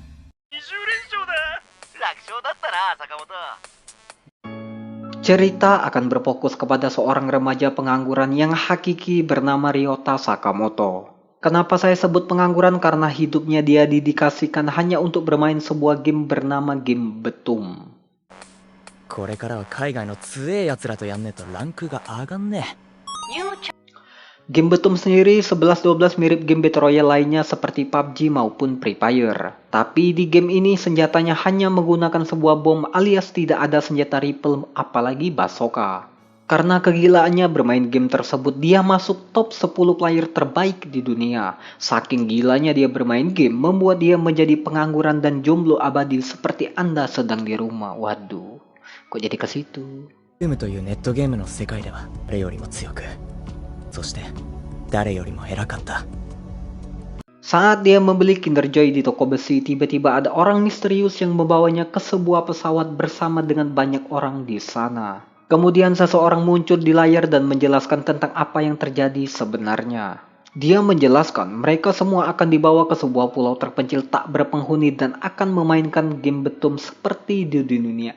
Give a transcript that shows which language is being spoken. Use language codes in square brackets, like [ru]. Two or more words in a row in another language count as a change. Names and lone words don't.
[id] Cerita akan berfokus kepada seorang remaja pengangguran yang hakiki bernama Ryota Sakamoto. Kenapa saya sebut pengangguran? Karena hidupnya dia didedikasikan hanya untuk bermain sebuah game bernama game Betum. [ja] これからは海外の強え奴らとやんねえとランクが上がんねえ。 [id] Game Betum sendiri 11-12 mirip game Battle Royale lainnya seperti PUBG maupun Free Fire. Tapi di game ini senjatanya hanya menggunakan sebuah bom alias tidak ada senjata rifle apalagi bazooka. Karena kegilaannya bermain game tersebut, dia masuk top 10 player terbaik di dunia. Saking gilanya dia bermain game, membuat dia menjadi pengangguran dan jomblo abadi seperti Anda sedang di rumah. Waduh, kok jadi ke situ? [ja] ゲームというネットゲームの世界では誰よりも強く、そして誰よりも偉かった。 [id] Saat dia membeli Kinder Joy di toko besi, tiba-tiba ada orang misterius yang membawanya ke sebuah pesawat bersama dengan banyak orang di sana. Kemudian seseorang muncul di layar dan menjelaskan tentang apa yang terjadi sebenarnya. Dia menjelaskan mereka semua akan dibawa ke sebuah pulau terpencil tak berpenghuni dan akan memainkan game Betum seperti di dunia.